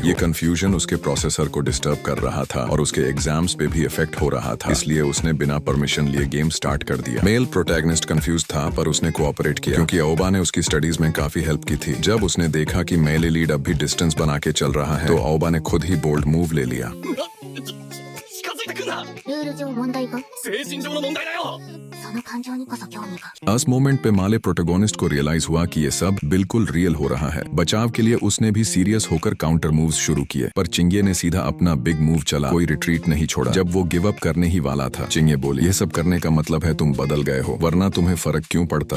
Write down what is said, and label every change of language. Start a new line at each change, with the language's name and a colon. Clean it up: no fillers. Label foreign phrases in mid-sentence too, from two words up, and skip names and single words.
Hindi: ये कंफ्यूजन उसके प्रोसेसर को डिस्टर्ब कर रहा था और उसके एग्जाम्स पे भी इफेक्ट हो रहा था, इसलिए उसने बिना परमिशन लिए
English: game start
Hindi: कर दिया।
English: male protagonist
Hindi: कंफ्यूज था पर उसने कोऑपरेट किया क्योंकि ओबा ने उसकी स्टडीज में काफी हेल्प की थी। जब उसने देखा कि
English: male lead
Hindi: अब भी डिस्टेंस बना के चल रहा है तो ओबा ने खुद ही
English: bold move
Hindi: ले लिया।
Japanese: ルール上問題が精神上の問題だよ。その感情にこそ興味が
Hindi: इस मोमेंट पे
English: male protagonist
Hindi: को रियलाइज हुआ कि ये सब बिल्कुल रियल हो रहा है। बचाव के लिए उसने भी सीरियस होकर
English: counter moves
Hindi: शुरू किए, पर चिंगे ने सीधा अपना
English: big move
Hindi: चला, कोई रिट्रीट नहीं छोड़ा। जब वो
English: give up
Hindi: करने ही वाला था, चिंगे बोली, ये सब करने का मतलब है तुम बदल गए हो, वरना तुम्हें फर्क क्यों पड़ता।